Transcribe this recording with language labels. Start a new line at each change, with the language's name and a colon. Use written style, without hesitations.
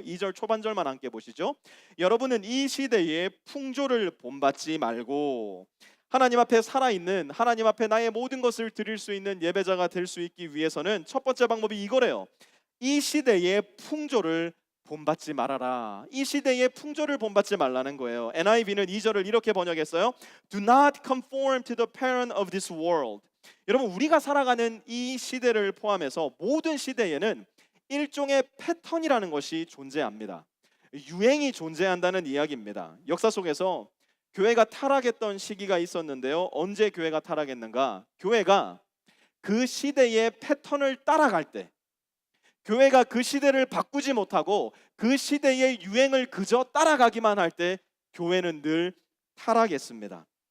Korean: 2절 초반절만 함께 보시죠. 여러분은 이 시대에 풍조를 본받지 말고 하나님 앞에 살아있는, 하나님 앞에 나의 모든 것을 드릴 수 있는 예배자가 될 수 있기 위해서는 첫 번째 방법이 이거래요. 이 시대의 풍조를 본받지 말아라. 이 시대의 풍조를 본받지 말라는 거예요. NIV는 2절을 이렇게 번역했어요.
English: Do not conform to the pattern of this world.
Korean: 여러분, 우리가 살아가는 이 시대를 포함해서 모든 시대에는 일종의 패턴이라는 것이 존재합니다. 유행이 존재한다는 이야기입니다. 역사 속에서 교회가 타락했던 시기가 있었는데요. 언제 교회가 타락했는가? 교회가 그 시대의 패턴을 따라갈 때, 교회가 그 시대를 바꾸지 못하고 그 시대의 유행을 그저 따라가기만 할 때 교회는 늘 타락했습니다.